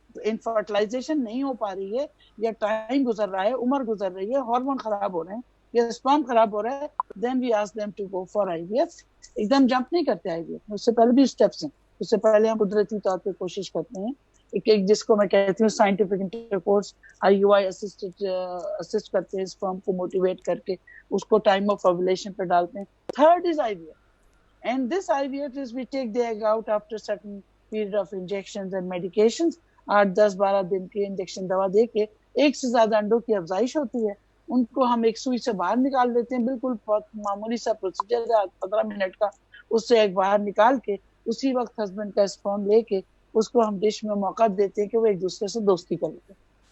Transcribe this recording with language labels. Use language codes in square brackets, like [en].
[ur] انفرٹیلائزیشن نہیں ہو پا رہی ہے یا ٹائم گزر رہا ہے, عمر گزر رہی ہے, ہارمون خراب ہو رہے ہیں یا اسپرم خراب ہو رہا ہے, [en] Then we ask them to go for I V F. [ur] ایک دم جمپ نہیں کرتے آئی وی ایف, اس سے پہلے بھی اسٹیپس ہیں. اس سے پہلے ہم قدرتی طور پہ کوشش کرتے ہیں ایک جس کو میں کہتی ہوں scientific intercourse, I you I assist کرتے ہیں اسپرم کو موٹیویٹ کر کے اس کو ٹائم آف اوولیشن پہ ڈالتے ہیں. [en] Third is I V F, and this IVF is we take the egg out after certain period of injections and medications. [ur] 8-10-12 دن کے انجیکشن دوا دے کے ایک سے زیادہ انڈوں کی افزائش ہوتی ہے, ان کو ہم ایک سوئی سے باہر نکال دیتے ہیں, بالکل بہت معمولی سا پروسیجر ہے 15 منٹ کا. اس سے ایک باہر نکال کے اسی وقت ہسبینڈ کا اسپرم لے کے اس کو ہم ڈش میں موقع دیتے ہیں کہ وہ ایک دوسرے سے دوستی کر لیتے ہیں.